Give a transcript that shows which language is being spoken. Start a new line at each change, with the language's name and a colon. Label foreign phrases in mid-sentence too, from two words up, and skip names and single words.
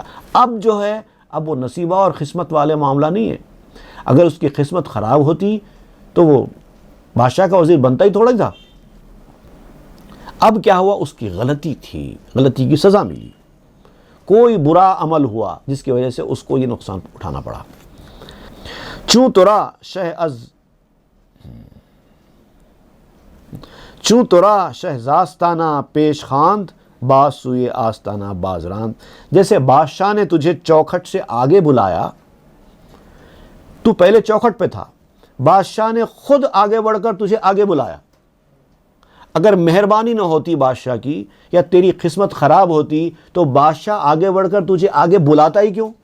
Urdu: اب جو ہے اب وہ نصیبہ اور قسمت والے معاملہ نہیں ہے. اگر اس کی قسمت خراب ہوتی تو وہ بادشاہ کا وزیر بنتا ہی تھوڑا تھا. اب کیا ہوا؟ اس کی غلطی تھی، غلطی کی سزا ملی، کوئی برا عمل ہوا جس کی وجہ سے اس کو یہ نقصان اٹھانا پڑا.
Persian: چوں ترا شہزاستانہ پیش خواند باز سوئے آستانہ باز راند.
Urdu: جیسے بادشاہ نے تجھے چوکھٹ سے آگے بلایا، تو پہلے چوکھٹ پہ تھا، بادشاہ نے خود آگے بڑھ کر تجھے آگے بلایا. اگر مہربانی نہ ہوتی بادشاہ کی یا تیری قسمت خراب ہوتی تو بادشاہ آگے بڑھ کر تجھے آگے بلاتا ہی کیوں؟